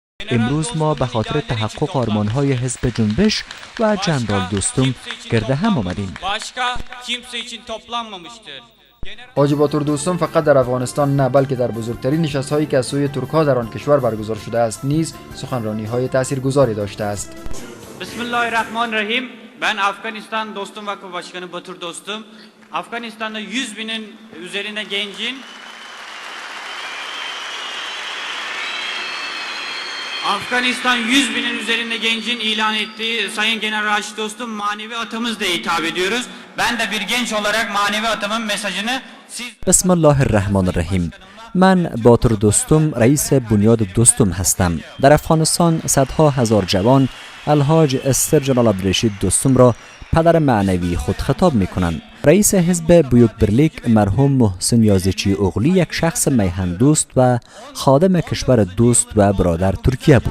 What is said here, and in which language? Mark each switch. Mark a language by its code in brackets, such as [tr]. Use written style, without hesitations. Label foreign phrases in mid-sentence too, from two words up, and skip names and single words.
[fa] امروز ما به خاطر تحقق آرمان‌های حزب جنبش و جنرال دوستم گرد هم آمدیم. حاجی باتور دوستم فقط در افغانستان نه بلکه در بزرگترین نشست‌هایی که از سوی ترک‌ها در آن کشور برگزار شده است نیز سخنرانی‌های تاثیرگذاری داشته است. [ar] بسم الله الرحمن الرحیم. [tr] Ben Afganistan Dostum Vakfı Başkanı Batur Dostum. Afganistan'da 100 binin üzerinde gencin Afganistan 100 binin üzerinde gencin ilan ettiği Sayın General Raşit Dostum manevi atamız diye hitap ediyoruz. Ben de bir genç olarak manevi atamın mesajını siz... [ar] Bismillahirrahmanirrahim. [fa] من باتور دوستم رئیس بنیاد دوستم هستم. در افغانستان صدها هزار جوان الحاج استر جلال عبدالرشید دوستم را پدر معنوی خود خطاب می کنند. رئیس حزب بیوک برلیک مرحوم محسن یازیچی اغلی یک شخص میهن دوست و خادم کشور دوست و برادر ترکیه بود.